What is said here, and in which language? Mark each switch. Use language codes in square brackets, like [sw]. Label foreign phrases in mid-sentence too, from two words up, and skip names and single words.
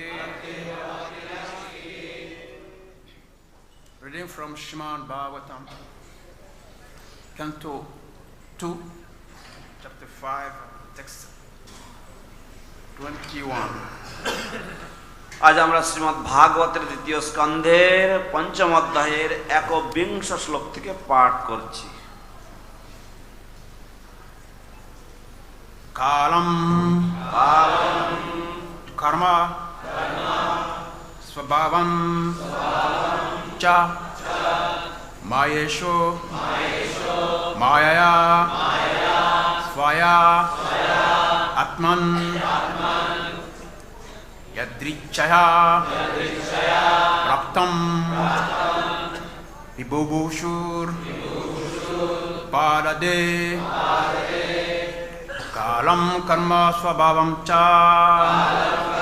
[en] Reading from Srimad Bhagavatam, Canto 2, Chapter 5, Text 21. [bn] আজ আমরা শ্রীমদ্ ভাগবতের দ্বিতীয় স্কন্ধের পঞ্চম অধ্যায়ের 21 শ্লোক থেকে পাঠ করছি। [sa] कालं कर्म स्वभावं च मायेशो मायया स्वया आत्मन् यदृच्छया प्राप्तं विभुबुषुर् पदादे कालं कर्म स्वभावं च